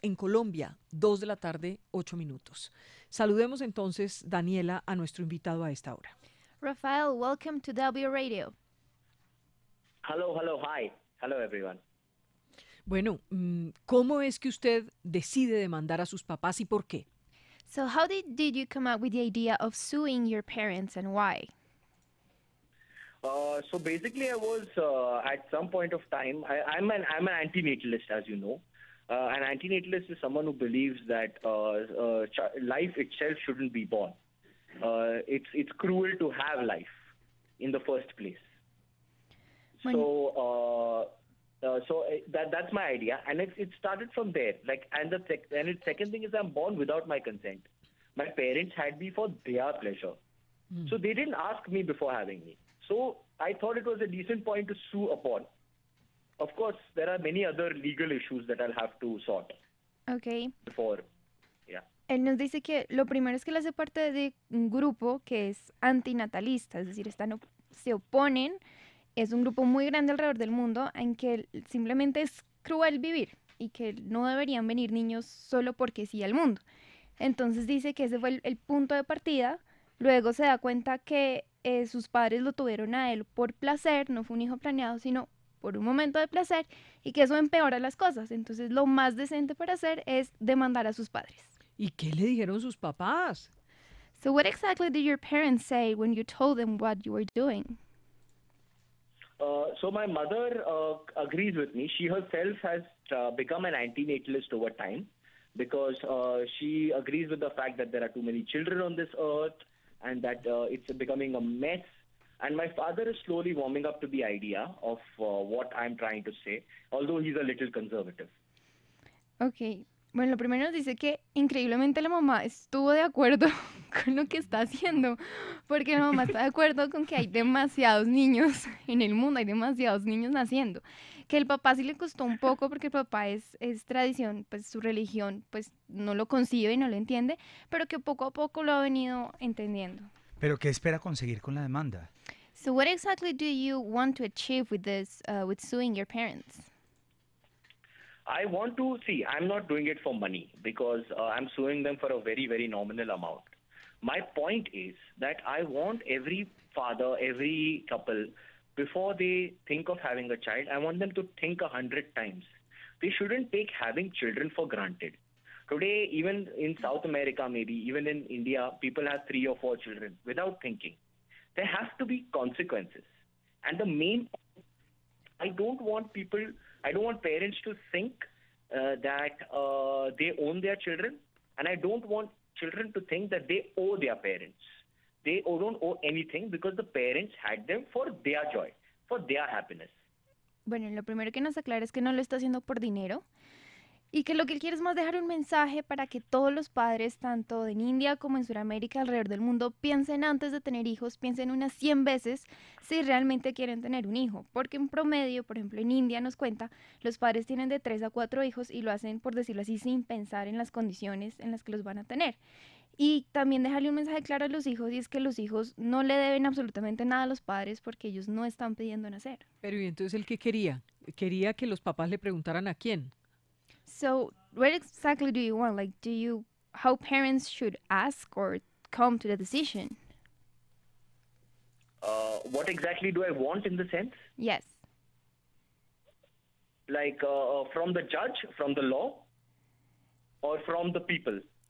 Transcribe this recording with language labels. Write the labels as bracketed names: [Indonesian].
[Spanish] En Colombia, 2 de la tarde, 8 minutos. Saludemos entonces, Daniela, a nuestro invitado a esta hora. [English] Rafael, welcome to W Radio. Hello, hi. Hello, everyone. [Spanish] Bueno, ¿cómo es que usted decide demandar a sus papás y por qué? [English] So how did you come up with the idea of suing your parents and why? So basically, I was at some point of time. I'm an antinatalist, as you know. An antinatalist is someone who believes that life itself shouldn't be born. It's cruel to have life in the first place. So that's my idea, and it started from there. And the second thing is I'm born without my consent. My parents had me for their pleasure, so they didn't ask me before having me. So I thought it was a decent point to sue upon. Of course, there are many other legal issues that I'll have to sort. Okay. Before, yeah. [Spanish] Él nos dice que lo primero es que él hace parte de un grupo que es antinatalista, es decir, se oponen, es un grupo muy grande alrededor del mundo en que simplemente es cruel vivir y que no deberían venir niños solo porque sí al mundo. Entonces dice que ese fue el punto de partida. Luego se da cuenta que sus padres lo tuvieron a él por placer, no fue un hijo planeado, sino por un momento de placer, y que eso empeora las cosas. Entonces lo más decente para hacer es demandar a sus padres. ¿Y qué le dijeron sus papás? [English] So what exactly did your parents say when you told them what you were doing? So my mother agrees with me. She herself has become an anti-natalist over time because she agrees with the fact that there are too many children on this earth and that it's becoming a mess. And my father is slowly warming up to the idea of what I'm trying to say, although he's a little conservative. [Spanish] Ok, bueno, lo primero nos dice que increíblemente la mamá estuvo de acuerdo con lo que está haciendo, porque la mamá está de acuerdo con que hay demasiados niños en el mundo, hay demasiados niños naciendo, que el papá sí le costó un poco porque el papá es tradición, pues su religión pues no lo concibe y no lo entiende, pero que poco a poco lo ha venido entendiendo. ¿Pero qué espera conseguir con la demanda? [English] So what exactly do you want to achieve with this, with suing your parents? I want to see, I'm not doing it for money because I'm suing them for a very, very nominal amount. My point is that I want every father, every couple, before they think of having a child, I want them to think 100 times. They shouldn't take having children for granted. Today, even in South America, maybe, even in India, people have 3 or 4 children without thinking. There have to be consequences. And the main, I don't want parents to think that they own their children, and I don't want children to think that they owe their parents. They don't owe anything because the parents had them for their joy, for their happiness. [Spanish] Bueno, lo primero que nos aclara es que no lo está haciendo por dinero y que lo que él quiere es más dejar un mensaje para que todos los padres, tanto en India como en Sudamérica, alrededor del mundo, piensen antes de tener hijos, piensen unas 100 veces si realmente quieren tener un hijo. Porque en promedio, por ejemplo, en India nos cuenta, los padres tienen de 3 a 4 hijos y lo hacen, por decirlo así, sin pensar en las condiciones en las que los van a tener. Y también dejarle un mensaje claro a los hijos, y es que los hijos no le deben absolutamente nada a los padres porque ellos no están pidiendo nacer. Pero ¿y entonces él qué quería? Quería que los papás le preguntaran a quién. [English] So, what exactly do you want? Like, how parents should ask or come to the decision? What exactly do I want in the sense? Yes. Like from the judge, from the law, or from the people?